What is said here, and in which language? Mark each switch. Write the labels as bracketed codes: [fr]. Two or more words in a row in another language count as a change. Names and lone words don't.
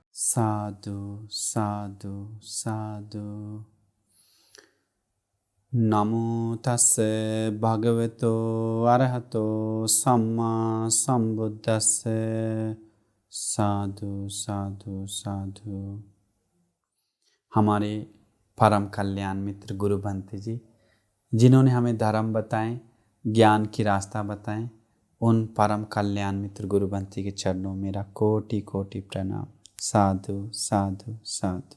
[pi] साधु साधु साधु। नमो तस्से भगवतो अरहतो सम्मा संबुद्दस्से। साधु साधु साधु। [hi] हमारे परम कल्याण मित्र गुरु भंते जी, जिन्होंने हमें धर्म बताएं, ज्ञान की रास्ता बताएं, उन परम कल्याण मित्र गुरु भंते के चरणों में मेरा कोटि कोटि प्रणाम। [pi] साधु साधु साधु।